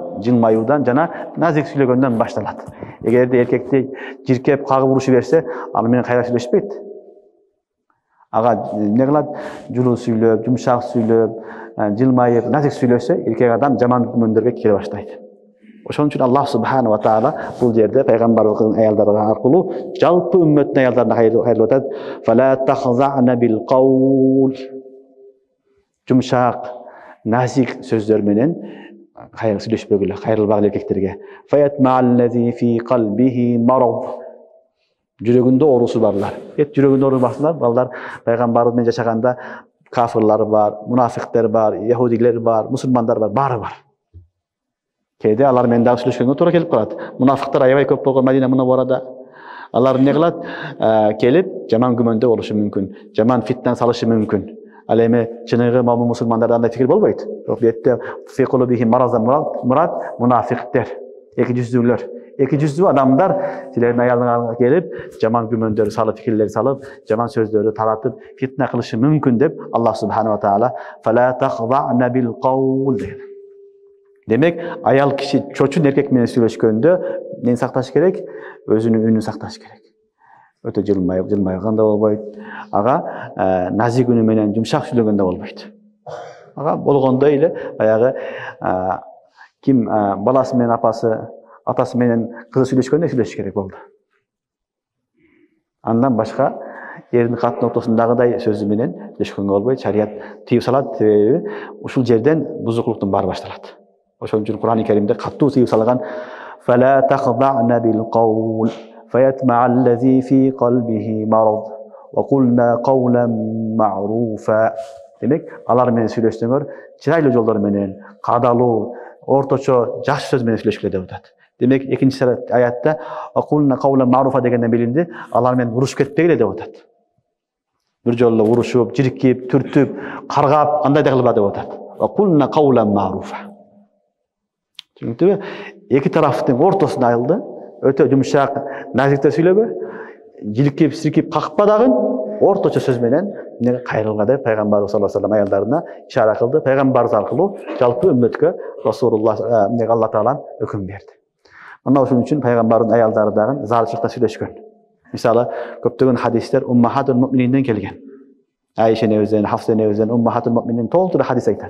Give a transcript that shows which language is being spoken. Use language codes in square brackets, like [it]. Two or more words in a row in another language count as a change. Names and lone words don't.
[ky] Жылмаюудан жана назик сүйлөгөндөн башталат. Эгерде эркекти жиркеп, кагып урушу берсе, ал менен кайра сүйлөшпөйт. Ага эмне кылат? Жулуу сүйлөп, жумшак сүйлөп, жылмайып, назик сүйлөсө, эркек адам жаман күмөндөргө кире баштайт. Ошон үчүн [ar] الله سبحانه وتعالى [ky] бул жерде пайгамбарыбыздын аялдары аркылуу жалпы үммөттүн аялдарына кайрылып атат. [ar] فلا تخضعن بالقول. [ky] Жумшак, назик сөздөр менен кайрылып сүйлөшпөгүлө, кайрылбагыла эркектерге. [ar] فيطمع الذي في قلبه مرض. [ky] Жүрөгүндө оорусу барлар. Жүрөгүндө оорусу барлар, балдар пайгамбарыбыз менен жашаганда кафирлар бар, мунафиктер бар, яһудилер бар, мусулмандар бар, баары бар. Кээде алар менен дагы сүйлөшкөнгө туура келип калат. Мунафиктер аябай көп болгон Мадина мунавварада. Алар эмне кылат? Келип жаман күмөндө болушу мүмкүн, жаман фитна салышы мүмкүн. Ал эми чыныгы момун мусулмандарда андай фикир болбойт. Бирок бетте [ar] في قلبه مرض [ky] мурат мунафиктер, эки жүздүүлөр. Эки жүздүү адамдар силердин аялыңарга келип, жаман күмөндөр салып, фикирлер салып, жаман сөздөрдү таратып, фитна кылышы мүмкүн деп [ar] الله سبحانه وتعالى فلا تخضعن بالقول [ky] дейт. Демек, аял киши чочун эркек менен сүйлөшкөндө эмнени сакташ керек? Өзүнүн үнүн сакташ керек. Өтө жылмайганда болбойт. Ага назик үнү менен жумшак сүйлөгөндө болбойт. Ага болгондой эле баягы ким баласы менен атасы менен кызы сүйлөшкөндө сүйлөшүш керек болду. Андан башка эрдин каттын ортосундагыдай сөзү менен сүйлөшкөнгө болбойт. Шарият тыюу салат, себеби ушул жерден бузукулуктун баары башталат. [ar] Ошон үчүн Кур'ан-ы Каримде каттуу тыюу салган فلا تخضعن بالقول فيطمع الذي في قلبه مرض وقلن قولا معروفا. [ky] Демек, алар менен сүйлөшсөңөр, чырайлуу жолдор менен, каадалуу, орточо, жакшы сөз менен сүйлөшкүлө деп атат. Демек, экинчи аятта [ar] وقلن قولا معروفا [ky] дегенден билинди, алар менен урушуп кетпегиле деп атат. Бир жолу урушуп, жиркип, түртүп, каргап, андай да кылба деп атат. [ar] وقلن قولا معروفا. [ky] Түшүнүктүбү? Эки тараптын ортосуна айылды, өтө жумшак, назиктер сүйлөбө, жиркип, сиркип, какпа дагы орточо сөз менен кайрылга деп пайгамбарыбыз [ar] صلى الله عليه وسلم [ky] аялдарына ишара кылды. Пайгамбарыбыз аркылуу жалпы үммөткө Расулуллах [ar] الله تعالى [ky] өкүм берди. Мына ошон үчүн пайгамбардын аялдары дагы зарылчылыкта сүйлөшкөн. Мисалы, көптөгөн хадистер [ar] أمهات المؤمنين [ky] келген. Айша энебизден, Хафса энебизден [ar] أمهات المؤمنين [ky] толтура хадис айтат.